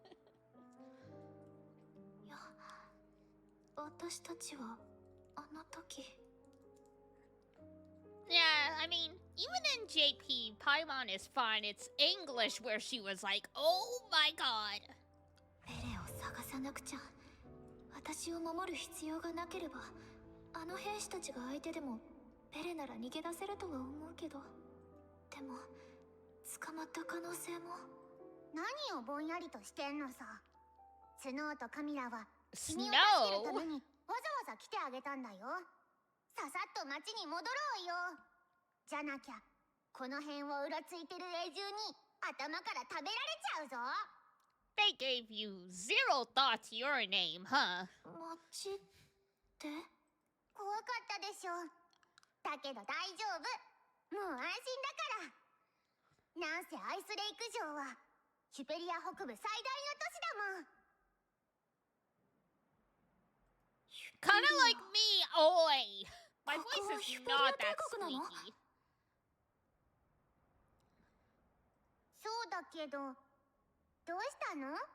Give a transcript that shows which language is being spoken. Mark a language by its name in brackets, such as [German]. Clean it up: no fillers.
[Japanese] いや、私たちはあの時。 [English] Yeah, I mean, even in JP, Paimon is fine. It's English where she was like, oh my god. [Japanese] ベレを探さなくちゃ。私を守る必要がなければ、あの兵士たちが相手でもベレなら逃げ出せるとは思うけど、でも捕まった可能性も。何をぼんやりとしてんのさ。スノーとカミラは君を助ける [English] Snow? [Japanese] ためにわざわざ来てあげたんだよ。ささっと町に戻ろうよ。じゃなきゃこの辺をうろついてる永住に頭から食べられちゃうぞ。 [English] They gave you zero thought to your name, huh? [Japanese] 町って？怖かったでしょ。だけど大丈夫。もう安心だから。なんせアイスレイク城はシュペリア北部最大の都市だもん。 [English] Kinda like me, oi! My voice is not that squeaky. [Japanese] そうだけど、どうしたの？